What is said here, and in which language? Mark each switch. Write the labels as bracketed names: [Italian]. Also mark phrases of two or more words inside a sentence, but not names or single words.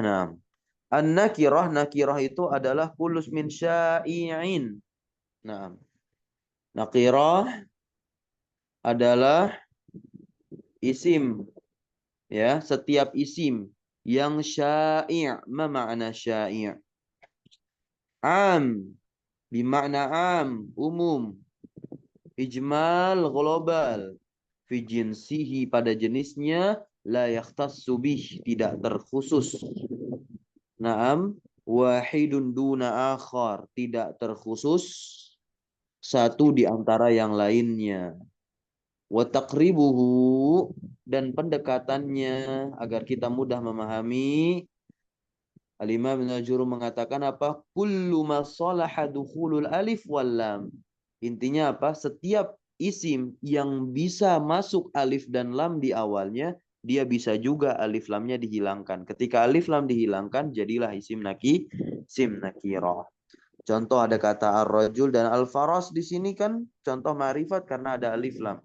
[Indonesian] Nah, an-nakirah, nakirah itu adalah [Arabic] كل اسم شيء. [Indonesian] Nah, nakirah adalah isim, ya, setiap isim yang sya'i'. [Arabic] ما معنى شيء؟ عام، بمعنى عام, umum. إجمال، global. في جنسه, [Indonesian] pada jenisnya. [Arabic] لا يختص به, [Indonesian] tidak terkhusus. Naam, [Arabic] واحد دون آخر, [Indonesian] tidak terkhusus satu di antara yang lainnya. [Arabic] وتقريبه, [Indonesian] dan pendekatannya agar kita mudah memahami. Al-Imam Ibnu Ajurum mengatakan apa? [Arabic] كل ما صلح دخول الألف واللام. [Indonesian] Intinya apa? Setiap isim yang bisa masuk alif dan lam di awalnya, dia bisa juga alif lamnya dihilangkan. Ketika alif lam dihilangkan, jadilah isim nakirah. Contoh ada kata ar-rajul dan al-faras di sini kan contoh ma'rifat karena ada alif lam.